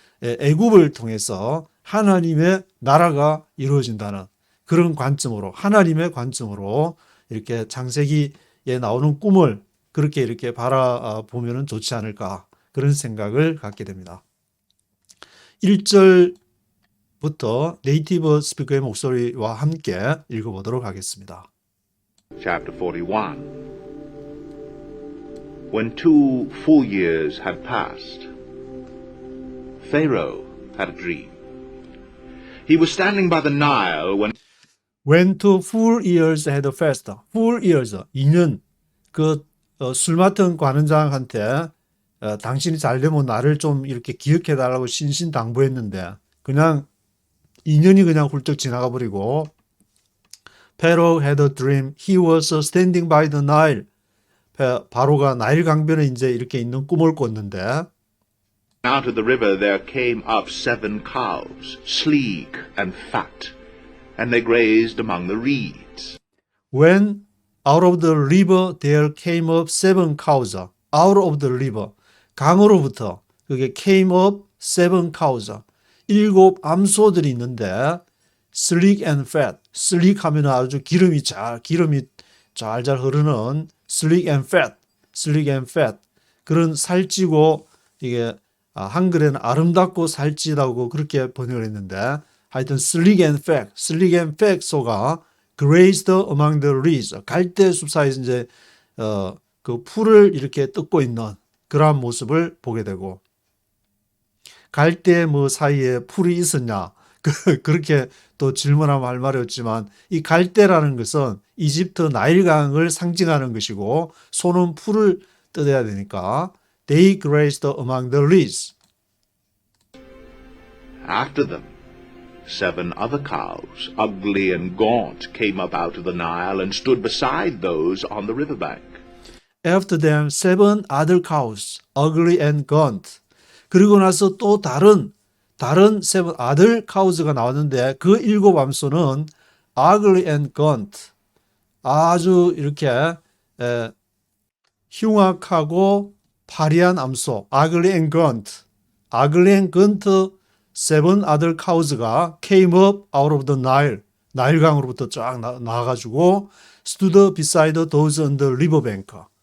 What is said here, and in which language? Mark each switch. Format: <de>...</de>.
<ko>애굽을 통해서 하나님의 나라가 이루어진다는 그런 관점으로 하나님의 관점으로 이렇게 창세기에 나오는 꿈을 그렇게 이렇게 바라보면 좋지 않을까 그런 생각을 갖게 됩니다. 1절부터 네이티브 스피커의 목소리와 함께 읽어보도록 하겠습니다.</ko> <en>chapter 41. When 2 full years had passed, Pharaoh had a dream. He was standing by the Nile When 2 full years had passed. full years, 2년.</en> <ko>술 맡은 관원장한테 당신이 잘 되면 나를 좀 이렇게 기억해달라고 신신당부했는데 그냥 2년이 그냥 훌쩍 지나가 버리고</ko> <en>Pharaoh had a dream. He was standing by the Nile.</en> <ko>바로가 나일 강변에 이제 이렇게 있는 꿈을 꿨는데</ko> <en>out of the river there came up 7 cows, sleek and fat, and they grazed among the reeds. When out of the river there came up 7 cows. Out of the river.</en> <ko>강으로부터 그게</ko> <en>came up 7 cows. 7</en> <ko>암소들이 있는데</ko> <en>sleek and fat.</en> <ko>sleek 하면 아주 기름이 잘잘 흐르는</ko> <en>sleek and fat. sleek and fat.</en> <ko>그런 살찌고 이게 한글에는 아름답고 살찌다고 그렇게 번역을 했는데 하여튼</ko> <en>sleek and fat</en> <ko>소가</ko> <en>grazed among the reeds.</en> <ko>갈대 숲 사이에서 이제 그 풀을 이렇게 뜯고 있는 그러한 모습을 보게 되고 갈대 뭐 사이에 풀이 있었냐 그렇게 또 질문하면 할 말이 없지만 이 갈대라는 것은 이집트 나일강을 상징하는 것이고 소는 풀을 뜯어야 되니까</ko> <en>They grazed among the reeds. After them, 7 other cows, ugly and gaunt, came up out of the Nile and stood beside those on the riverbank. After them, 7 other cows, ugly and gaunt.</en> <ko>그리고 나서 또 다른</ko> <en>7 other cows</en> <ko>가 나왔는데 그 7 암소는</ko> <en>ugly and gaunt.</en> <ko>아주 이렇게 흉악하고 파리한 암소,</ko> <en>ugly and gaunt. ugly and gaunt 7 other cows</en> <ko>가</ko> <en>came up out of the Nile.</en> <ko>나일강으로부터 쫙 나와가지고</ko> <en>stood beside those on the riverbank.</en>